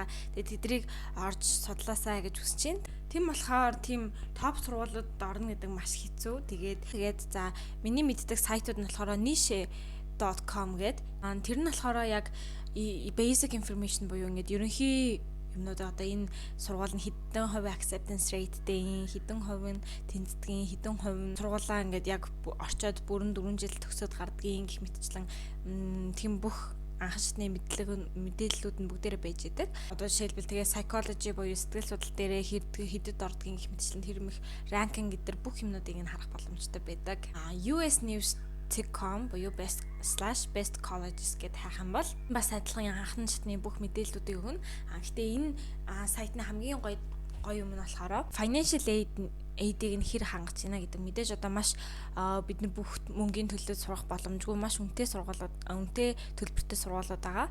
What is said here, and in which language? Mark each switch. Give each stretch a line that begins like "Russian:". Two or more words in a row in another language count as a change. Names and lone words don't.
Mongolian: Тэгээд тэднийг орж судлаасаа гэж хүсэж байна. Тийм болохоор тийм топ сургуулиудад орно гэдэг маш хэцүү. Тэгээд за миний мэддэг сайтууд нь болохоор niche.com гэдэг. Тэр нь болохоор яг
English: basic information
Mongolian: буюу ингээд ерөнхий юмнууд одоо энэ сургууль нь хэдэн хувийн
English: acceptance rateтэй,
Mongolian: хэдэн хувийн тэнцдгийн, хэдэн хувийн сургуулаа ингээд яг орчоод бүрэн 4 жил төгсөөд гардгийн гэх мэтчлэн тийм бүх анхан шатны мэдээллүүд нь бүгдээрээ байж идэг. Одоо жишээлбэл тэгээ psychology буюу сэтгэл судлал дээрээ хэдэд ордгийн гэх мэтчлэн тэр их ranking гэдэг бүх юмнуудыг нь харах боломжтой байдаг. US News.com буюу
English: best colleges
Mongolian: гэд хайх юм бол бас адилхан анхны шатны бүх мэдээллүүдийг өгнө. Гэхдээ энэ сайтны хамгийн гоё юм нь болохоор
English: financial aid-ийг
Mongolian: нь хэр хангаж байна гэдэг мэдээж одоо маш бидний бүх мөнгөний төлөөд сурах боломжгүй маш үнэтэй төлбөртэй сургуулиуд байгаа.